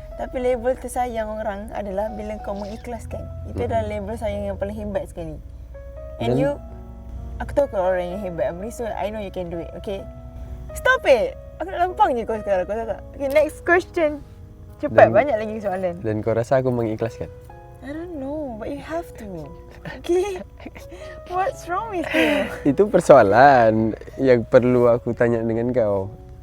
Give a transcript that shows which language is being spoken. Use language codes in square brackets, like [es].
[ms] Tapi label tersayang orang adalah bila kau mengikhlaskan. Itu adalah label sayang yang paling hebat sekali. [en] And you, [ms] aku tahu kau orang yang hebat, Amri, [en] so I know you can do it, okay? Stop it! [ms] Aku nak lampang je kau sekarang, kau tahu tak? [en] Okay, next question. [ms] Cepat, banyak lagi soalan. Dan kau rasa aku mengikhlaskan? [en] I don't know, but you have to. Okay? What's wrong with you? [ms] Itu persoalan yang perlu aku tanya dengan kau.